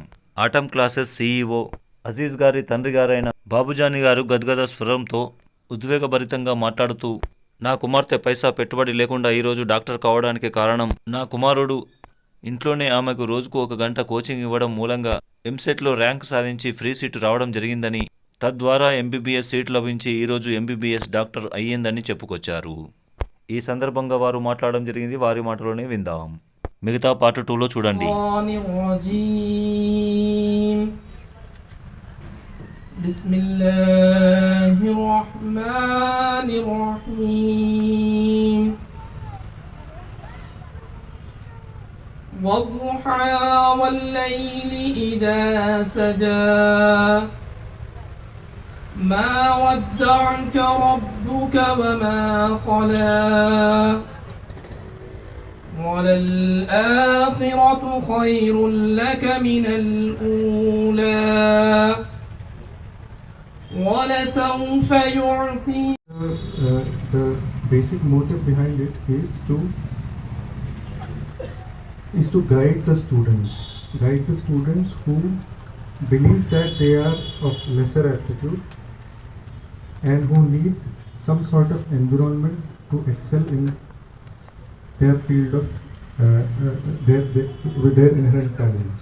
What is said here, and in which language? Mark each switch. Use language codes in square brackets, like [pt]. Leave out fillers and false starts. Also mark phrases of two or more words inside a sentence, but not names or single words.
[te] ఆటమ్ క్లాసెస్ సీఈఓ అజీజ్ గారి తండ్రి గారైన బాబుజానీ గారు గద్గద స్వరంతో ఉద్వేగభరితంగా మాట్లాడుతూ, నా కుమార్తె పైసా పెట్టుబడి లేకుండా ఈరోజు డాక్టర్ కావడానికి కారణం నా కుమారుడు ఇంట్లోనే ఆమెకు రోజుకు 1 గంట కోచింగ్ ఇవ్వడం మూలంగా ఎంసెట్లో ర్యాంక్ సాధించి [en] free seat [te] రావడం జరిగిందని, తద్వారా [en] MBBS seat [te] లభించి ఈరోజు [en] MBBS doctor [te] అయ్యిందని చెప్పుకొచ్చారు. ఈ సందర్భంగా వారు మాట్లాడడం జరిగింది. వారి మాటలోనే విందాం. మిగతా పార్ట్ 2లో చూడండి. [ar] والضحى والليل إذا سجى ما ودعك ربك وما قلى وللآخرة خير لك من الأولى ولسوف يعطي. [en] The basic motive behind it is to guide the students who believe that they are of lesser aptitude and who need some sort of environment to excel in their field of with their inherent talents.